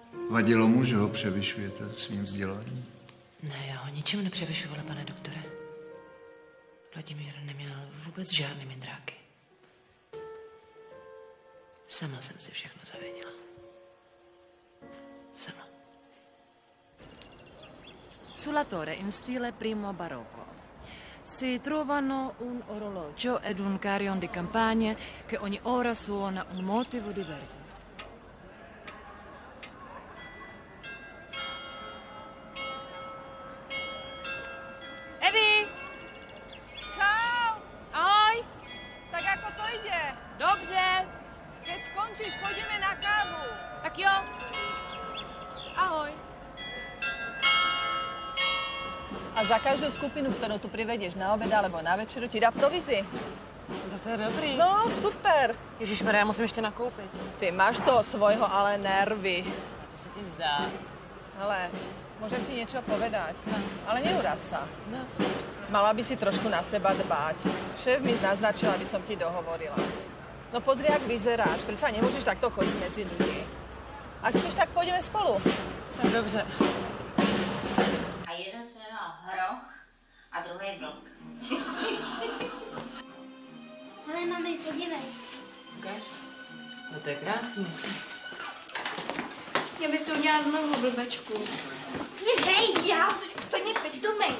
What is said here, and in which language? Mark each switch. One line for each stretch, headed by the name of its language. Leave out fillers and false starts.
Czech: Vadilo mu, že ho převyšujete svým vzděláním? Ne, já ho ničím nepřevyšovala, pane doktore. Vladimír neměl vůbec žádné mindráky. Sama jsem si všechno zavinila. Sama.
Italian: Sull'attore in stile primo barocco. Si trovano un orologio ed un carillon di campagna che ogni ora suona un motivo diverso.
Czech: Evi! Čau! Ahoj!
Slovak: Tak ako to ide?
Czech: Dobře!
Slovak: Keď skončíš, pôjdeme na kávu.
Czech: Tak jo! Ahoj!
Slovak: A za každú skupinu, ktorú tu privedieš na obed alebo na večeru, ti dá provizi.
Czech: No to je dobrý. No, super. Ježišmarja, já musím ještě nakoupit.
Slovak: Ty máš z toho svojho ale nervy.
Czech: To se ti zdá.
Slovak: Hele, môžem ti niečo povedať, ale neuraz sa. No. Mala by si trošku na seba dbať. Šéf mi naznačil, aby som ti dohovorila. No pozri, jak vyzeráš. Predsa nemôžeš takto chodiť medzi ľudí. Ak chceš, tak pôjdeme spolu.
Czech: Tak dobře. A jeden se jmenoval Hroch a druhý Vlk. Ale mami, podívej. Ukáž? No to je krásný. Já bys to udělala znovu, blbečku. Mě bej, já jsi úplně pitomej.